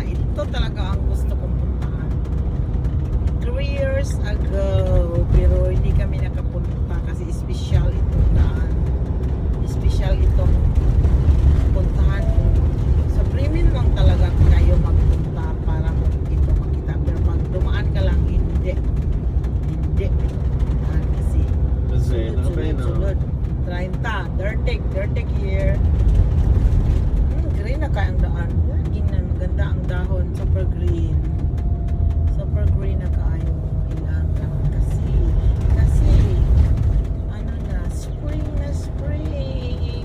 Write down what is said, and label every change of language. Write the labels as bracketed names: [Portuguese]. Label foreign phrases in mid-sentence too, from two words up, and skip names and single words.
[Filipino] Ito talaga ang gusto kong puntahan. [English] 3 years ago, [Filipino] pero hindi kami nakapunta kasi special itong daan. Special itong puntahan. Sa Bremen lang talaga kayo magpunta para ito makita. Pero pag dumaan ka lang, hindi. Kasi [Dutch] We zijn er bijna. [Filipino] sunod. 30. Dirtig here. Green na kaya ang daan. Tingnan, maganda ang dahon. [English] Super green. Super green [Filipino] na kayo. Ilangan. Kasi, ano na, spring na spring.